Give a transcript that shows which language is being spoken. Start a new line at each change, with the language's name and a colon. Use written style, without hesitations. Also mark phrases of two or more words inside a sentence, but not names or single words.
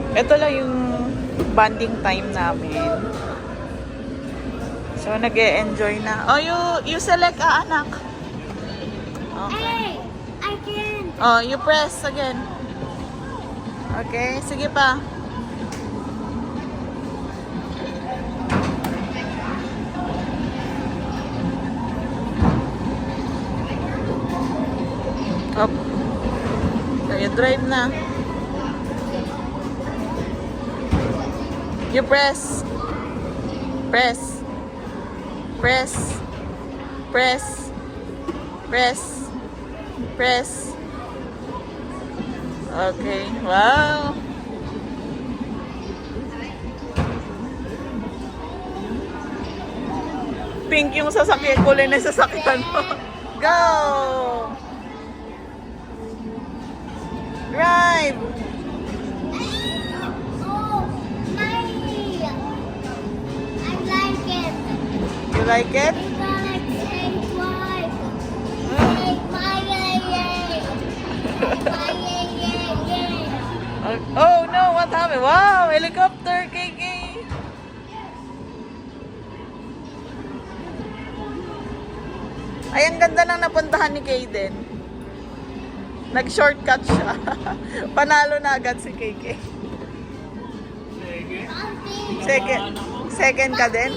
Filipino: Ito lang yung bonding time namin. So, nag-e-enjoy na.
English: Oh, you select
Filipino: anak.
English: Okay. Hey, I can. Oh, you press again. Okay,
Filipino: sige pa.
English: Up. So, you drive na. You press. Press. Press. Press. Press. Press. Okay. Wow.
Filipino: Pink yung sasakyan, kulay na sasakyan mo.
English: Go! Drive! Oh, my. I like it. You like it? We gotta say why. Hey, my yay. My yay. Oh no, what happened? Wow, helicopter, KK!
Filipino: Ay, ang ganda ng napuntahan ni Kayden. Nag-shortcut siya. Panalo na agad si KK. Sige.
English: Second. Second
Filipino: ka din?